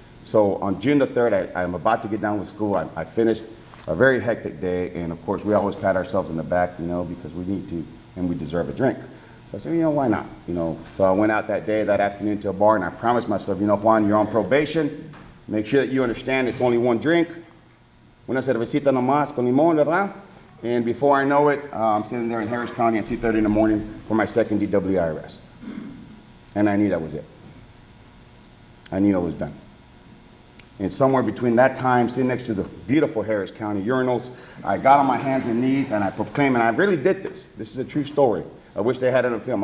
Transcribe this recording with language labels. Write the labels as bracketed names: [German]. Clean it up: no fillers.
[English] So on June the 3rd, I'm about to get done with school. I finished a very hectic day, and of course, we always pat ourselves in the back, you know, because we need to, and we deserve a drink. So I said, you know, why not? You know, so I went out that afternoon to a bar, and I promised myself, you know, Juan, you're on probation. Make sure that you understand it's only one drink. [Spanish] Una cervecita nomás con limón, ¿verdad? [English] And before I know it, I'm sitting there in Harris County at 2:30 in the morning for my second DWI arrest. And I knew that was it. I knew I was done. And somewhere between that time, sitting next to the beautiful Harris County urinals, I got on my hands and knees and I proclaimed, and I really did this. This is a true story. I wish they had it on film.